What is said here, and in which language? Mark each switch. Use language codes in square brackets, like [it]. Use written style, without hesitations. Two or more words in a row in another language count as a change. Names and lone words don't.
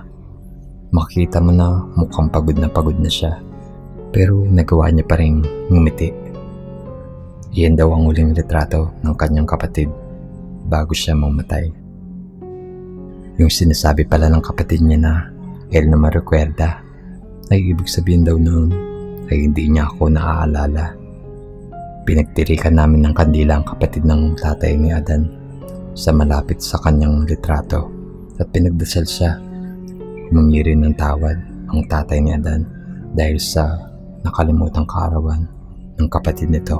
[tl] Makita mo na mukhang pagod na siya pero nagawa niya pa rin ngumiti. Iyan daw ang huling litrato ng kanyang kapatid bago siya mamatay. Yung sinasabi pala ng kapatid niya na [es] él no me recuerda [tl] ay ibig sabihin daw noon ay hindi niya ako naaalala. Pinagtirikan namin ng kandila ang kapatid ng tatay ni Adan sa malapit sa kanyang litrato at pinagdasal siya. Humingi rin ng tawad ang tatay ni Adan dahil sa nakalimutang kaarawan ng kapatid nito.